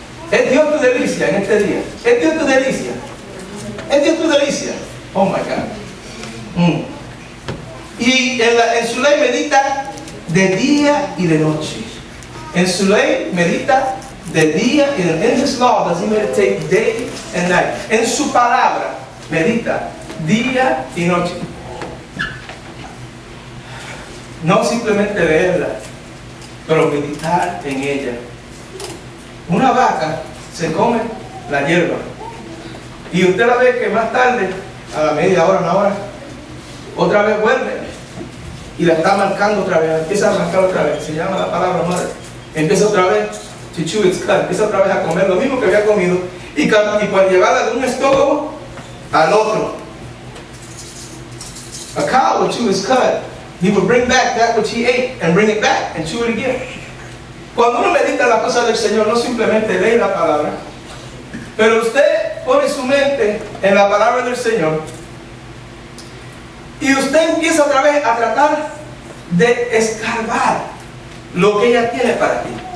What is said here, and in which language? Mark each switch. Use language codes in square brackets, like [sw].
[es] ¿Es Dios tu delicia en este día? ¿Es Dios tu delicia? ¿Es Dios tu delicia? [en] Oh my God. [es] Y en su ley medita de día y de noche. En su ley medita de día y de noche. [en] In His law does He meditate day and night. [es] En su palabra medita día y noche. No simplemente leerla, pero meditar en ella. Una vaca se come la hierba y usted la ve que más tarde, a la media hora, una hora, otra vez vuelve y la está marcando otra vez, empieza a marcar otra vez, se llama la palabra madre, empieza otra vez [en] to chew its cud, [es] empieza otra vez a comer lo mismo que había comido y para llevarla de un estómago al otro. [en] A cow would chew its cud. He would bring back that which he ate and bring it back and chew it again. [es] Cuando uno medita las cosas del Señor, no simplemente lee la palabra, pero usted pone su mente en la palabra del Señor y usted empieza otra vez a tratar de escarbar lo que ella tiene para ti.